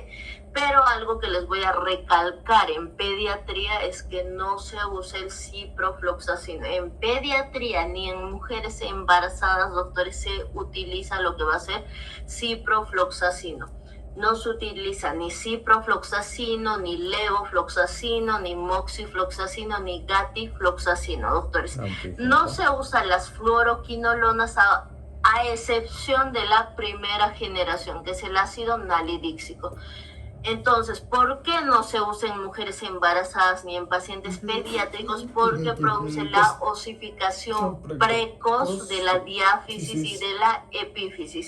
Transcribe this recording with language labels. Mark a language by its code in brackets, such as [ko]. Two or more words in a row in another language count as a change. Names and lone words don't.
[es] Pero algo que les voy a recalcar en pediatría es que no se usa el ciprofloxacino. En pediatría ni en mujeres embarazadas, doctores, se utiliza lo que va a ser ciprofloxacino. No se utiliza ni ciprofloxacino, ni levofloxacino, ni moxifloxacino, ni gatifloxacino, doctores. No se usan las fluoroquinolonas a excepción de la primera generación, que es el ácido nalidíxico. Entonces, ¿por qué no se usa en mujeres embarazadas ni en pacientes pediátricos? Porque produce la osificación precoz de la diáfisis y de la epífisis.